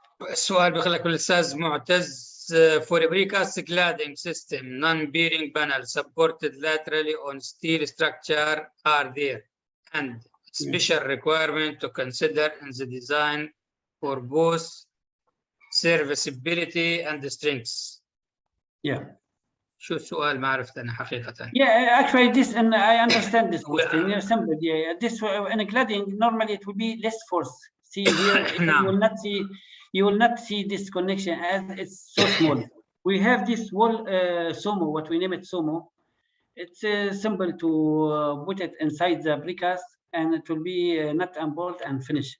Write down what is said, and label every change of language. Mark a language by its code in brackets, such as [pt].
[ar] السؤال بيخليك الأستاذ معتز. [en] For a precast cladding system, non-bearing panels supported laterally on steel structure are there, and special requirement to consider in the design for both serviceability and strengths. Yeah. [ar] شو السؤال ما عرفت أنا حقيقة. [en] Yeah, actually this, and I understand this question. Yeah, simple. Yeah, this in a cladding normally it will be less force. See here, you will not see this connection as it's so small. We have this wall SOMO, what we name it SOMO. It's simple to put it inside the precast, and it will be nut and bolt and finish.